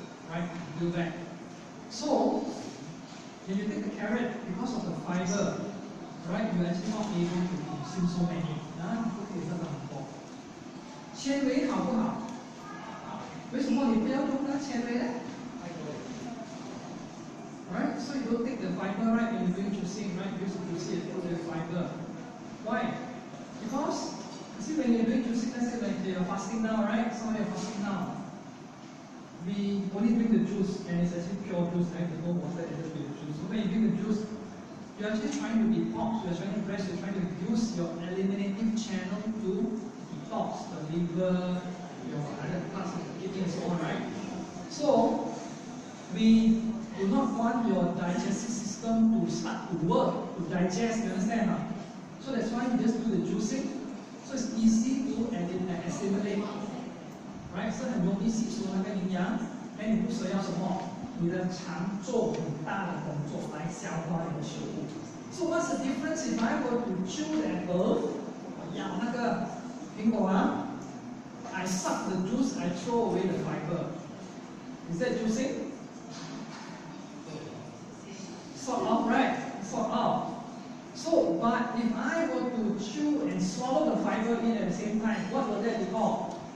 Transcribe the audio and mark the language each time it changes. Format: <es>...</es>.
<en>Right? Do that. So, when you take the carrot, because of the fiber, right, you're actually not able to consume so many.</en> <zh>不可以喝到很多。纤维好不好？为什么你不要用那纤维呢？</zh> <en>Right? So you don't take the fiber, right, when you're doing juicing, right? You use the juicing and put the fiber. Why? Because, you see, when you're doing juicing, let's say like you're fasting now, right? Some of you are fasting now. We only drink the juice, and it's actually pure juice, right? There's no water added to the juice. So when you drink the juice, you're actually trying to detox, you're trying to rest, you're trying to use your eliminative channel to detox the liver, your other parts of the kidney and so on, right? So, we do not want your digestive system to start to work, to digest, you understand? So that's why you just do the juicing. So it's easy to assimilate. Right?</en> <zh>So 很容易吸收那个营养，那你不需要什么？你的肠做很大的工作来消化你的食物。</zh> <en>So what's the difference if I were to chew the apple？</en> <zh>我咬那个苹果啊</zh> <en>，I suck the juice, I throw away the fiber. Is that juicing? Sort of, right? Sort of. So, but if I were to chew and swallow the fiber in at the same time, what would that be called?</en>